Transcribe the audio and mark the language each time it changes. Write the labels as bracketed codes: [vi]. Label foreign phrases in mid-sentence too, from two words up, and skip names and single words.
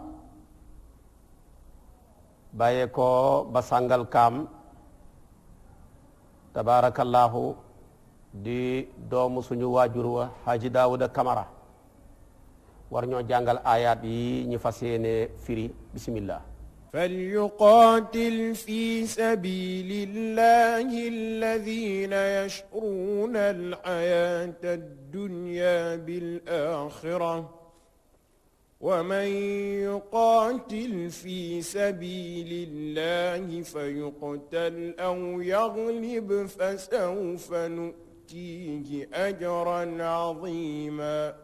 [wo] bàyyee ko ba sàngal kaam tabaarakallaahu di doomu suñu waajur wa Haji Daawuda Kamara war ñoo jàngal ayaat yi ñu fas yéene firi bismillah. [ar] فليقاتل في سبيل الله الذين يشرون الحياة الدنيا بالآخرة ومن يقاتل في سبيل الله فيقتل أو يغلب فسوف نؤتيه أجرا عظيما